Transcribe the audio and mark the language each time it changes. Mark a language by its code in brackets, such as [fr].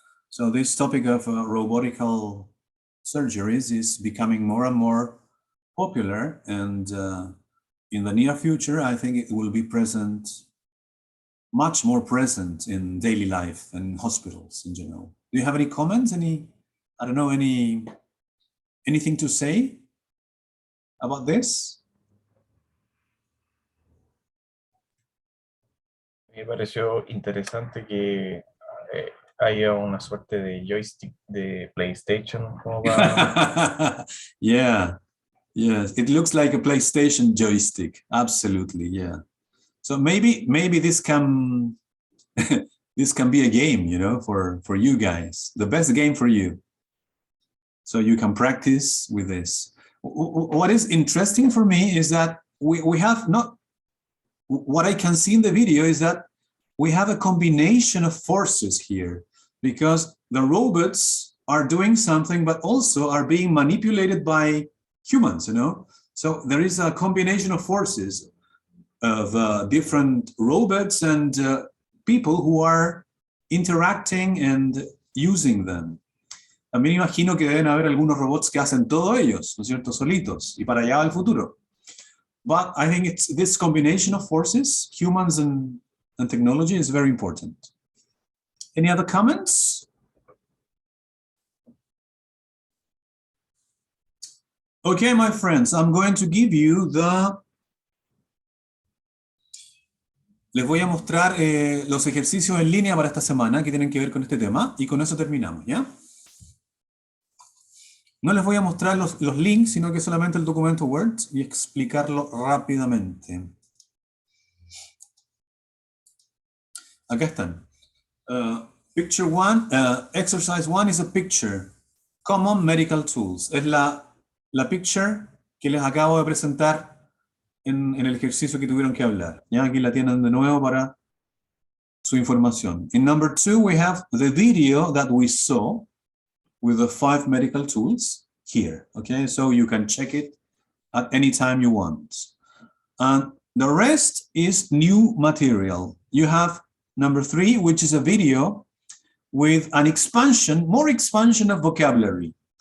[en] So this topic of robotical surgeries is becoming more and more popular, and in the near future, I think it will be present, much more present in daily life and hospitals in general. Do you have any comments? I don't know, anything to say about this? [es] Me pareció interesante que haya una suerte de joystick de PlayStation como para... [en] Yeah, yes, it looks like a PlayStation joystick. Absolutely, yeah. So maybe this can this can be a game, you know, for you guys, the best game for you. So you can practice with this. what is interesting for me is that we have not, what I can see in the video is that we have a combination of forces here, because the robots are doing something, but also are being manipulated by humans, you know? So there is a combination of forces of different robots and people who are interacting and using them. [es] También imagino que deben haber algunos robots que hacen todo ellos, ¿no es cierto?, solitos, y para allá va el futuro. [en] But I think it's this combination of forces, humans and technology, is very important. Any other comments? Okay, my friends, I'm going to give you [es] les voy a mostrar los ejercicios en línea para esta semana que tienen que ver con este tema, y con eso terminamos, ¿ya? No les voy a mostrar los links, sino que solamente el documento Word y explicarlo rápidamente. Acá están. [en] Picture 1, exercise 1 is a picture. Common medical tools. [es] Es la picture que les acabo de presentar en el ejercicio que tuvieron que hablar. Ya aquí la tienen de nuevo para su información. [en] In number 2, we have the video that we saw with the 5 medical tools here. Okay, so you can check it at any time you want. And the rest is new material. You have number 3, which is a video with an expansion, more expansion of vocabulary.